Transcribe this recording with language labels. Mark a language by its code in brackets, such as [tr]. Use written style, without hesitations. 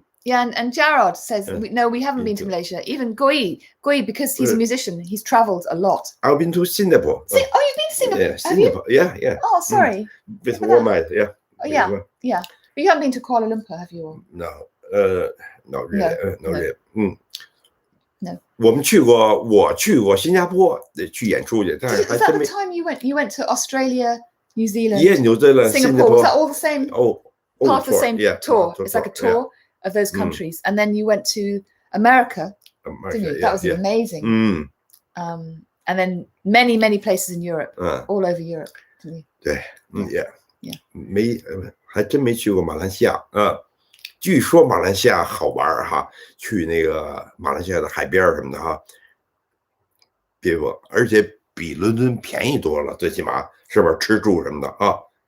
[en] Yeah, and Gerard says, no, we haven't been to Malaysia. Even Guo Yi, because he's a musician, he's travelled a lot. I've been to Singapore. You've been to Singapore? Yeah, Singapore. Yeah. Oh, sorry. With Walmart, yeah. Yeah. But you haven't been to Kuala Lumpur, have you? No, not really. No. No. [zh] 我去过新加坡去演出去，但是 [en] Is that the time you went to Australia, New Zealand, New Zealand, Singapore? Was that all the same? Part of the same tour. It's like a tour of those countries, and then you went to America, didn't you? That was amazing. And then many places in Europe, all over Europe, didn't you? 对，yeah. [zh] 还真没去过马来西亚据说马来西亚好玩哈，去那个马来西亚的海边什么的哈，别说，而且比伦敦便宜多了，最起码是不是吃住什么的啊？